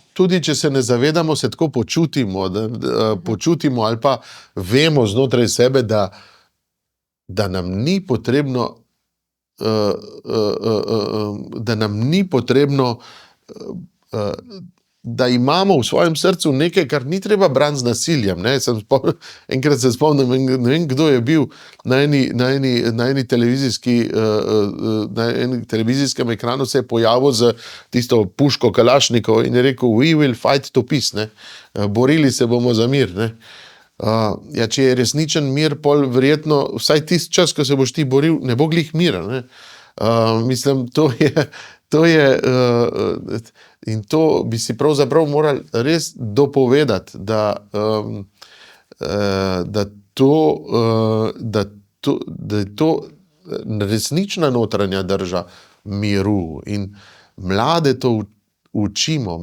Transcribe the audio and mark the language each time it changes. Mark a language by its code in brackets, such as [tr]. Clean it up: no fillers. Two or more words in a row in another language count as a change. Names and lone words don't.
[sl] Tudi če se ne zavedamo, se tako počutimo, počutimo ali pa vemo znotraj sebe, da nam ni potrebno, da imamo v svojem srcu nekaj, kar ni treba braniti z nasiljem. Ne? Enkrat se spomnim, ne vem, kdo je bil na eni televizijskem ekranu, se je pojavil z tisto puško Kalašnikov in je rekel: [en] "We will fight to peace." [sl] Ne? Borili se bomo za mir. Ne? Ja, če je resničen mir, pol verjetno vsaj tisti čas, ko se boš ti boril, ne bo glih mira. Ne? Mislim, to je in to bi si pravzaprav morali res dopovedati, da je to resnična notranja drža miru in mlade to učimo.